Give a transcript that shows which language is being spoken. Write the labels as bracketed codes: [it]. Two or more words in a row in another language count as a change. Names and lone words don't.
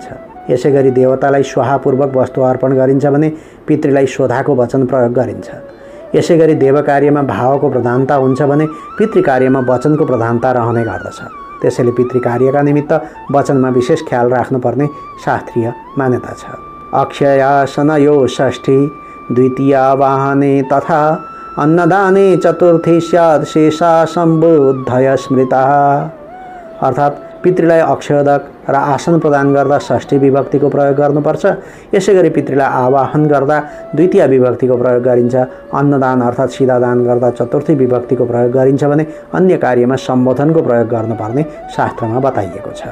[ne] यसै गरी देवतालाई स्वाहापूर्वक वस्तु अर्पण गरिन्छ भने पितृलाई स्वधाको वचन प्रयोग गरिन्छ। यसै गरी देव कार्यमा भावको प्रधानता हुन्छ भने पितृ कार्यमा वचनको प्रधानता रहने गर्दछ। त्यसैले पितृ कार्यका निमित्त वचनमा विशेष ख्याल राख्नुपर्ने शास्त्रीय मान्यता छ। [sa] अक्षयासनयो षष्ठी, द्वितीया वाहने तथा अन्नदाने चतुर्थी स्यात् शेषा सम्बुद्धय स्मृता। [ne] अर्थात् पितृलाई अक्षयोदक र आसन प्रदान गर्दा षष्ठी विभक्तिको प्रयोग गर्नुपर्छ। यसै गरी पितृलाई आवाहन गर्दा द्वितीय विभक्तिको प्रयोग गरिन्छ। अन्नदान अर्थात् सिधादान गर्दा चतुर्थी विभक्तिको प्रयोग गरिन्छ भने अन्य कार्यमा सम्बोधनको प्रयोग गर्नुपर्ने शास्त्रमा बताइएको छ।